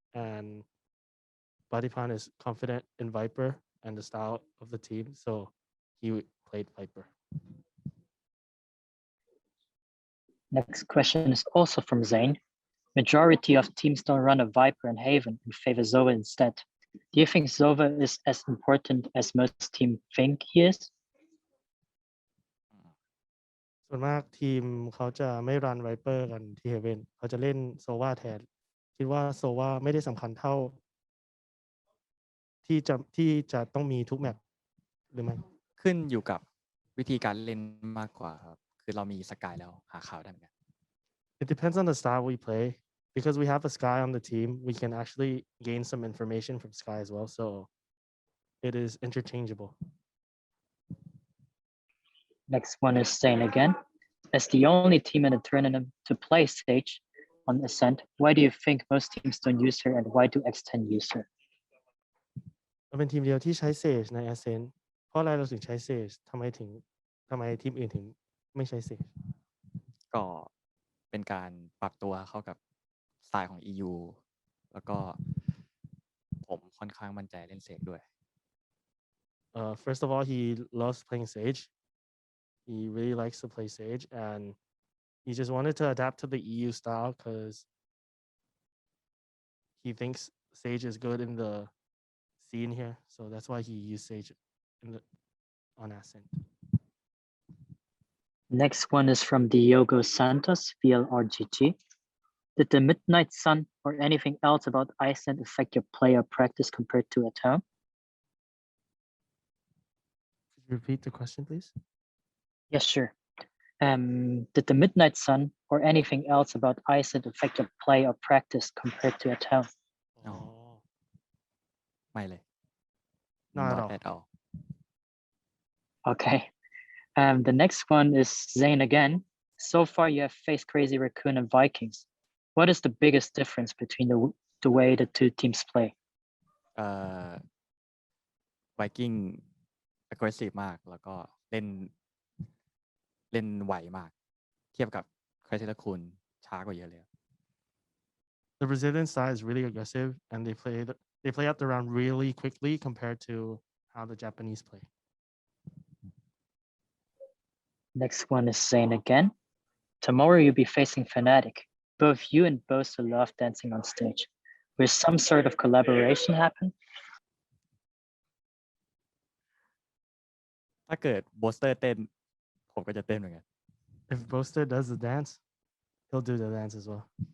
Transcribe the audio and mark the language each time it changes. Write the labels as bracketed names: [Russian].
[English] And Patiphan is confident in Viper and the style of the team, so he played Viper. Next question is also from Zane. Majority of teams don't run a Viper and Haven and favor Zova instead. Do you think Zova is as important as most teams think he is? [Thai] ส่วนมากทีมเขาจะไม่รันไวเปอร์กันที่เฮเว่นเขาจะเล่นโซวาแทนคิดว่าโซวาไม่ได้สำคัญเท่าที่จะต้องมีทุกแมปหรือไม่ ขึ้นอยู่กับวิธีการเล่นมากกว่าครับคือเรามีสกายแล้วหาข่าวได้เหมือนกัน [English] It depends on the style we play. Because we have a Skye on the team, we can actually gain some information from Skye as well. So it is interchangeable. Next one is Zane again. As the only team in the tournament to play Sage on Ascent, why do you think most teams don't use her and why do X10 use her? [Thai] เราเป็นทีมเดียวที่ใช้ Sage ใน Ascent เพราะอะไรเราถึงใช้ Sage ทำไมทีมอื่นถึงไม่ใช้ Sage ก็เป็นการปรับตัวเข้ากับสไตล์ของ EU แล้วก็ผมค่อนข้างมั่นใจเล่นเซกด้วย [English] First of all, he loves playing Sage. He really likes to play Sage, and he just wanted to adapt to the EU style because he thinks Sage is good in the scene here. So that's why he used Sage on Ascent. Next one is from Diogo Santos, VLRGG. Did the midnight sun or anything else about Iceland affect your play or practice compared to at home? Could you repeat the question, please? Yes, sure. Did the midnight sun or anything else about Iceland affect your play or practice compared to at home? No. [Thai] ไม่เลย [English] Not at all. Okay. The next one is Zane again. So far, you have faced Crazy Raccoon and Vikings. What is the biggest difference between the way the two teams play? [Thai] Viking aggressive มากแล้วก็เล่นไวมากเทียบกับ Crazy Raccoon ช้ากว่าเยอะเลย [English] The Brazilian side is really aggressive, and they play out the round really quickly compared to how the Japanese play. Next one is Zane again. Tomorrow you'll be facing Fnatic. Both you and Boaster love dancing on stage. Will some sort of collaboration happen? [Thai] ถ้าเกิด Boaster เต้นผมก็จะเต้นเหมือนกัน [English] If Boaster does the dance, he'll do the dance as well.